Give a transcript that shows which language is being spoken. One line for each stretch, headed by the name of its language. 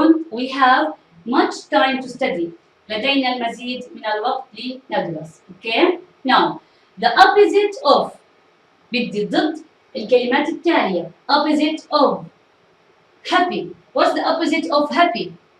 English: We have much time to study.
Arabic: لدينا المزيد من الوقت لندرس.
English: Okay? Now, the opposite of
Arabic: بدي ضد الكلمات التالية.
English: Opposite of happy. What's the opposite of happy?